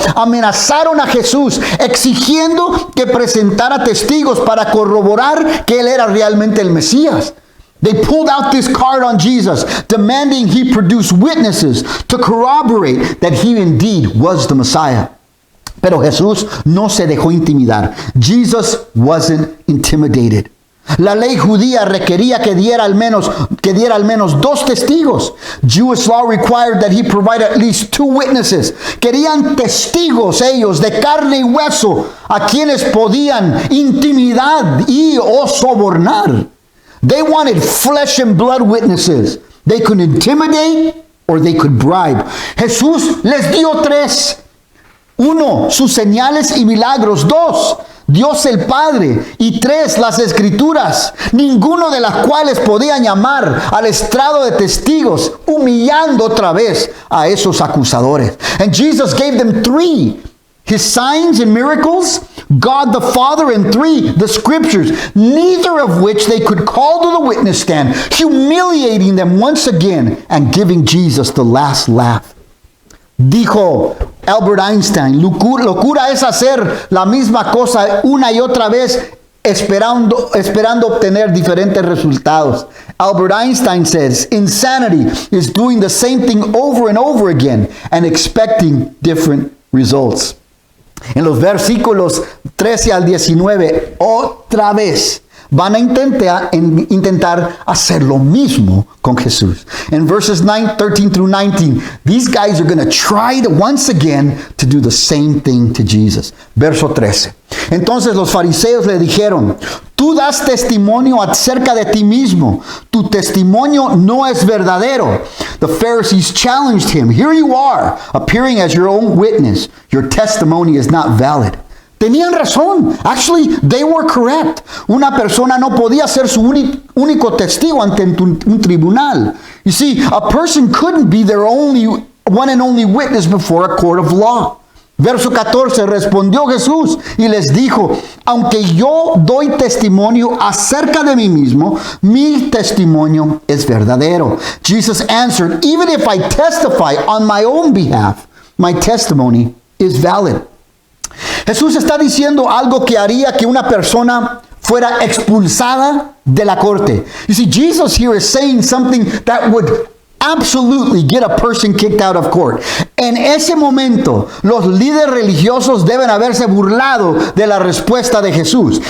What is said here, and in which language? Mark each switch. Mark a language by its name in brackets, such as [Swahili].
[Spanish] Amenazaron a Jesús exigiendo que presentara testigos para corroborar que él era realmente el Mesías. [English] They pulled out this card on Jesus, demanding he produce witnesses to corroborate that he indeed was the Messiah. [Spanish] Pero Jesús no se dejó intimidar. [English] Jesus wasn't intimidated. [Spanish] La ley judía requería que diera al menos 2 testigos. [English] Jewish law required that he provide at least 2 witnesses. [Spanish] Querían testigos ellos de carne y hueso a quienes podían intimidar y o sobornar. [English] They wanted flesh and blood witnesses. They could intimidate or they could bribe. [Spanish] Jesús les dio 3. 1, sus señales y milagros. 2, Dios el Padre. Y 3, las Escrituras, ninguno de las cuales podían llamar al estrado de testigos, humillando otra vez a esos acusadores. [English] And Jesus gave them 3. His signs and miracles, God the Father, and 3, the Scriptures, neither of which they could call to the witness stand, humiliating them once again and giving Jesus the last laugh. [Spanish] Dijo Albert Einstein, locura es hacer la misma cosa una y otra vez esperando obtener diferentes resultados. [English] Albert Einstein says, insanity is doing the same thing over and over again and expecting different results. [Spanish] En los versículos 13 al 19, otra vez van a intentar hacer lo mismo con Jesús. [English] In verses 13 through 19, these guys are going to try once again to do the same thing to Jesus. [Spanish] Verso 13. Entonces los fariseos le dijeron, tú das testimonio acerca de ti mismo. Tu testimonio no es verdadero. [English] The Pharisees challenged him. Here you are, appearing as your own witness. Your testimony is not valid. [Spanish] Tenían razón. [English] Actually, they were correct. [Spanish] Una persona no podía ser su único testigo ante un tribunal. [English] You see, a person couldn't be their one and only witness before a court of law. [Spanish] Verso 14, respondió Jesús y les dijo, aunque yo doy testimonio acerca de mí mismo, mi testimonio es verdadero. [English] Jesus answered, even if I testify on my own behalf, my testimony is valid. [Spanish] Jesús está diciendo algo que haría que una persona fuera expulsada de la corte. [English] You see, Jesus here is saying something that would absolutely get a person kicked out of court. [Spanish] En ese momento, los líderes religiosos deben haberse burlado de la respuesta de Jesús.